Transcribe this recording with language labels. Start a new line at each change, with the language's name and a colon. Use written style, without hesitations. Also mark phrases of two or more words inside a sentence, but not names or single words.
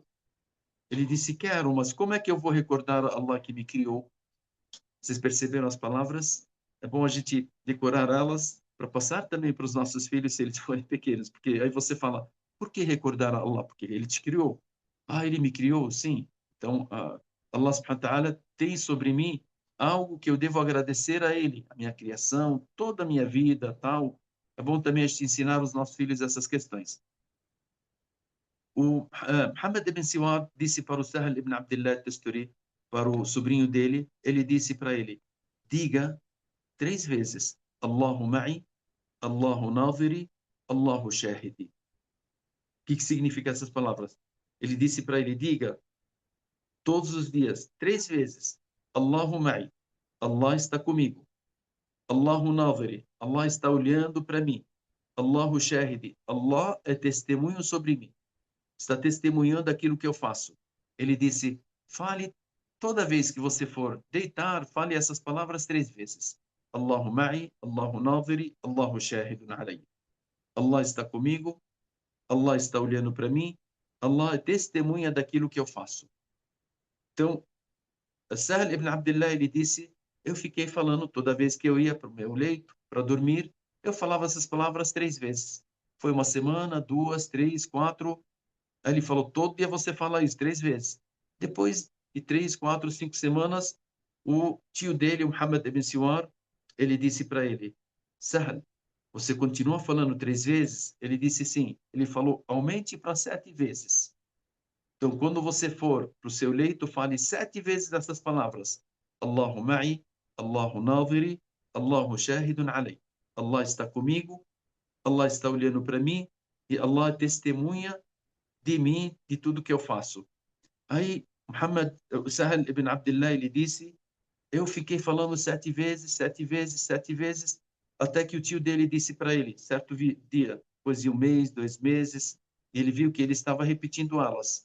Portuguese: Ele disse: quero, mas como é que eu vou recordar a Allah que me criou? Vocês perceberam as palavras? É bom a gente decorar elas para passar também para os nossos filhos se eles forem pequenos, porque aí você fala: por que recordar a Allah? Porque ele te criou. Ah, ele me criou? Sim. Então, Allah
Arabic: سبحانه وتعالى
Portuguese: tem sobre mim algo que eu devo agradecer a ele, a minha criação, toda a minha vida, tal. É bom também a gente ensinar os nossos filhos essas questões. O Muhammad ibn Siwad disse para o Sahl ibn Abdullah Tusturi, para o sobrinho dele, ele disse para ele: diga 3 vezes:
Arabic: الله معي، الله ناظري، الله شاهدي.
Portuguese: O que significa essas palavras? Ele disse para ele: diga todos os dias, 3 vezes:
Arabic: الله معي,
Portuguese: Allah está comigo.
Arabic: الله ناظري,
Portuguese: Allah está olhando para mim.
Arabic: الله شاهدي,
Portuguese: Allah é testemunho sobre mim. Está testemunhando aquilo que eu faço. Ele disse: fale toda vez que você for deitar, fale essas palavras 3 vezes.
Arabic: الله معي، الله ناظري، الله شاهد علي.
Portuguese: Allah está comigo, Allah está olhando para mim, Allah é testemunha daquilo que eu faço. Então, Sahl ibn Abdullah, ele disse: eu fiquei falando toda vez que eu ia para o meu leito, para dormir, eu falava essas palavras 3 vezes. Foi uma semana, 2, 3, 4. Aí ele falou: todo dia você fala isso 3 vezes. Depois de 3, 4, 5 semanas, o tio dele, o Muhammad ibn Siwar, ele disse para ele: Sahl, você continua falando 3 vezes? Ele disse sim. Ele falou: aumente para 7 vezes. Então, quando você for para o seu leito, fale 7 vezes essas palavras:
Arabic: الله معي، الله ناظري، الله شاهد علي.
Portuguese: Allah está comigo, Allah está olhando para mim e Allah é testemunha de mim, de tudo que eu faço. Aí, Muhammad, Sahel ibn Abdullah, ele disse: eu fiquei falando 7 vezes, 7 vezes, 7 vezes, até que o tio dele disse para ele, certo dia, depois de um mês, 2 meses, ele viu que ele estava repetindo elas.